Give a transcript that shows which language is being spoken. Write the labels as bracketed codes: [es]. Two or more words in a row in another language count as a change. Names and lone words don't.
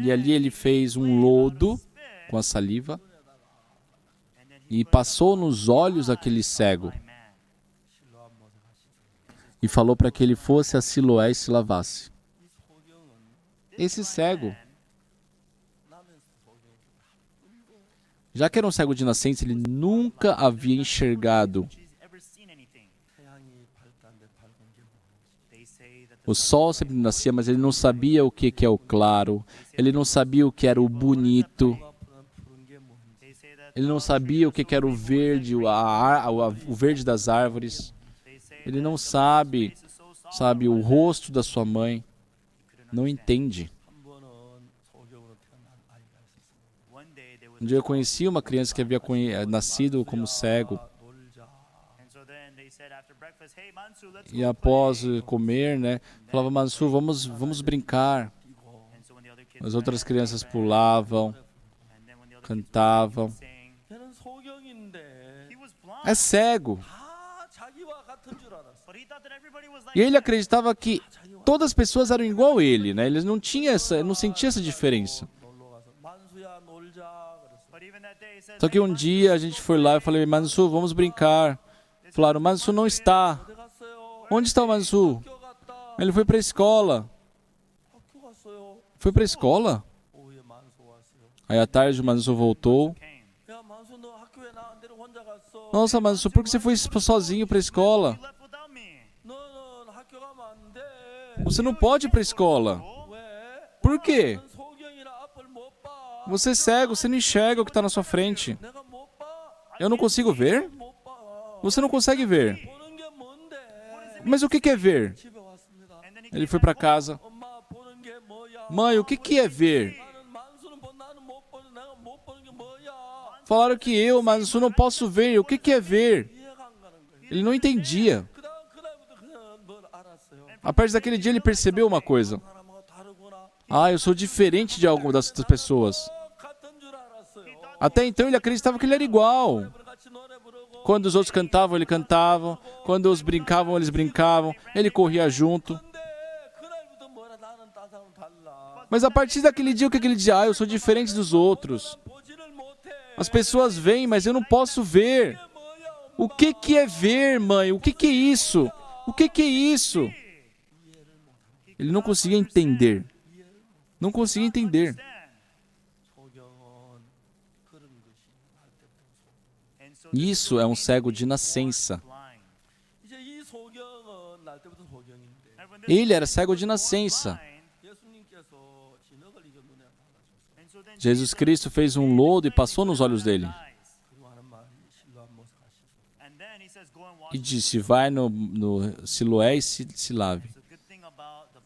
[pt] E ali ele fez um lodo com a saliva [en] and then he [pt] e passou nos olhos daquele cego [en] man. [ko] 실로암 못에 가시죠. [pt] e falou para que ele fosse a Siloé e se lavasse. [ko] 이 소경은 [pt] Esse cego, [ko] 나면서 소경이 [pt] já que era um cego de nascença, ele nunca havia enxergado [en] She's ever seen anything. [ko] 태양이 밝다는데 밝은 게 뭐지? [en] They say that the [pt] o sol sempre nascia, mas ele não sabia o que é o claro, ele não sabia o que era o bonito, [ko] 푸른 게 뭔지. [en] they say that [pt] ele não sabia o que era o verde, o verde das árvores, [en] they say [pt] ele não sabe, [en] this is so soft. [pt] sabe, o rosto da sua mãe, não entende. [ko] 한 번은 소경으로 태어난 아이가 있었습니다. [en] One day they would [pt] Um dia eu conheci uma criança que havia nascido como cego, [ko] 놀자. [en] and so then they said after breakfast, hey Mansu, let's [pt] e [en] go [pt] após [en] play. [pt] comer, né, falava: Mansu, vamos brincar. [en] And so when the other kids [pt] As outras crianças pulavam, [en] and then when the other [pt] cantavam. [en] kids sang, [ko] 걔는 소경인데 [en] he was blind. [pt] É cego. [ko] 다 자기와 같은 줄 알았어. [en] But he thought that everybody was like [pt] E ele acreditava que todas as pessoas eram igual a ele, né? Eles não tinham não sentia essa diferença. [ko] 놀러 가서 만수야 놀자 그랬어. [en] But even that day he says, [pt] Só que um dia a gente foi lá e falei: Mansu, vamos brincar. Falaram: Mansu não está. [ko] 어디 갔어요? [pt] Onde está o Mansu? [ko] 학교 갔다. [pt] Ele foi para a escola. [ko] 학교 갔어요. [pt] Foi para a escola? [ko] 오후에 만수 왔어요. [pt] Aí à tarde o Mansu voltou. [en] came. [ko] 야 만수 너 학교에 나한테는 혼자 갔어. [pt] Nossa, Mansu, por que você foi sozinho para a escola? [en] You left without me. [ko] 너는 학교 가면 안 돼. [pt] Você não pode ir para a escola. [ko] 왜? [pt] Por quê? [ko] 너는 소경이라 앞을 못 봐. [pt] Você é cego, você não enxerga o que está na sua frente. [ko] 내가 못 봐. [pt] Eu não consigo ver? [ko] 못 봐. [pt] Você não consegue ver. [ko] 보는 게 뭔데? [pt] Mas o que é ver? [ko] 집에 왔습니다. [en] And then he [pt] Ele foi para casa. [ko] 엄마 보는 게 뭐야? [pt] Mãe, o que é ver? [ko] 나는 만수는 나는 못 보는 내가 못 보는 게 뭐야? [pt] Falaram que eu, mas eu não posso ver. O que é ver? [ko] 이해가 안 가는 거예요. [pt] Ele não entendia. [ko] 그다음부터 그냥 뭘 알았어요. [pt] A partir daquele dia ele percebeu uma coisa. [ko] 사람하고 다르구나. [pt] Ah, eu sou diferente de algumas das outras pessoas. [ko] 같은 줄 알았어요. [pt] Até então ele acreditava que ele era igual. [ko] 같이 노래 부르고 [pt] Quando os outros cantavam, ele cantava. Quando os brincavam, eles brincavam. Ele corria junto. [ko] 근데 그날부터 뭐라 나는 따사는 달라. [pt] Mas a partir daquele dia, o que ele dizia? Ah, eu sou diferente dos outros. [ko] 보지를 못해. [pt] As pessoas veem, mas eu não posso ver. [ko] 뭐야? [pt] O que é ver, mãe? O que é isso? O que é isso? Ele não conseguia entender. Não conseguia entender. [ko] 소경은 그런 것이 날 때부터 [en] And so [pt] Isso é um cego de nascença. [en] blind. [ko] 이제 이 소경은 날 때부터 소경인데 [en] And when this [pt] Ele era cego de nascença. [en] blind, [ko] 예수님께서 진흙을 이겨 눈에 받아줬어요. [en] and so then [pt] Jesus Cristo fez um lodo e passou nos olhos dele. [en] eyes. [ko] 그리고 하는 말이 실로암 못에 가시소. [en] And then he says, go and wash. [pt] E disse: vai no Siloé e se lave. [en] The good thing about the